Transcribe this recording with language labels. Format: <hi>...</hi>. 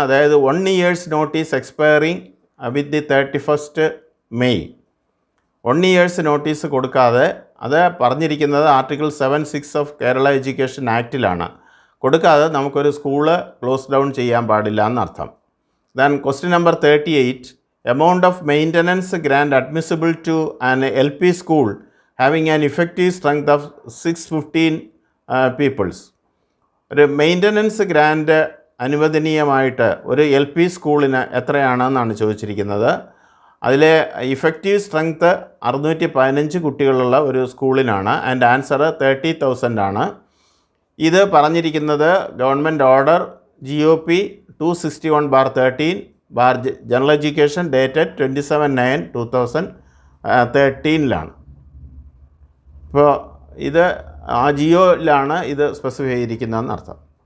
<en>അതായത് 1 year's notice expiring with the 31st May.</en> <ml>1 year's notice കൊടുക്കാതെ, അത് പറഞ്ഞിരിക്കുന്നത് ആർട്ടിക്കിൾ 7(6) ഓഫ് കേരള എഡ്യൂക്കേഷൻ ആക്റ്റിലാണ്. കൊടുക്കാതെ നമുക്കൊരു സ്കൂള് ക്ലോസ് ഡൗൺ ചെയ്യാൻ പാടില്ല എന്നർത്ഥം.</ml> <en>Then question number 38, amount of maintenance grant admissible to an LP school having an effective strength of 615 peoples.</en> <ml>ഒരു maintenance grand അനുവദനീയമായിട്ട് ഒരു LP സ്കൂളിന് എത്രയാണെന്നാണ് ചോദിച്ചിരിക്കുന്നത്. അതിലെ ഇഫക്റ്റീവ് സ്ട്രെങ്ത്ത് 615 കുട്ടികളുള്ള ഒരു സ്കൂളിനാണ്. ആൻഡ് ആൻസർ 30,000 ആണ്. ഇത് പറഞ്ഞിരിക്കുന്നത് government order GOP 261/13 general education dated 27/9/2013 ഇപ്പോൾ ഇത് ആ ജിയോയിലാണ് ഇത് സ്പെസിഫൈ ചെയ്തിരിക്കുന്നതെന്ന് അർത്ഥം.</ml>